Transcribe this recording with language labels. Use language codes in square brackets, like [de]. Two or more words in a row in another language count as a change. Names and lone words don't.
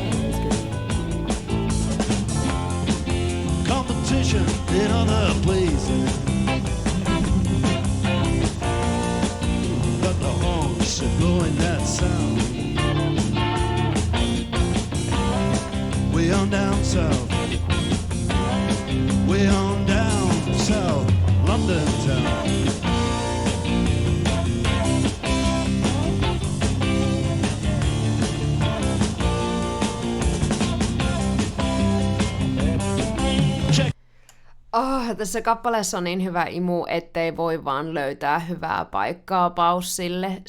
[en] Competition in other places, but the horns are blowing that sound. Way on down south, way on down south, London town. [fi] Tässä kappaleessa on niin hyvä imu, ettei voi vaan löytää hyvää paikkaa paussille.